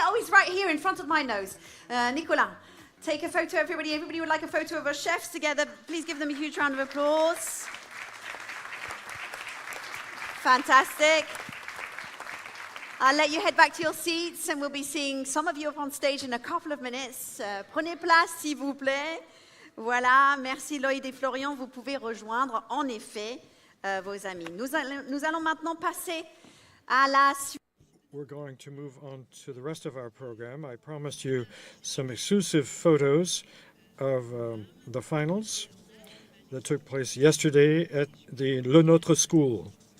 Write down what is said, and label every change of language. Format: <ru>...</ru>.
<en>Oh, he's right here in front of my nose. Nicolas, take a photo, everybody. Everybody would like a photo of our chefs together. Please give them a huge round of applause. Fantastic. I'll let you head back to your seats and we'll be seeing some of you up on stage in a couple of minutes.</en> <fr>Prenez place, s'il vous plaît. Voilà, merci Loïd et Florian. Vous pouvez rejoindre en effet vos amis. Nous allons maintenant passer à la suite.</fr> <en>We're going to move on to the rest of our program. I promised you some exclusive photos of the finals that took place yesterday at the Le Notre School.</en>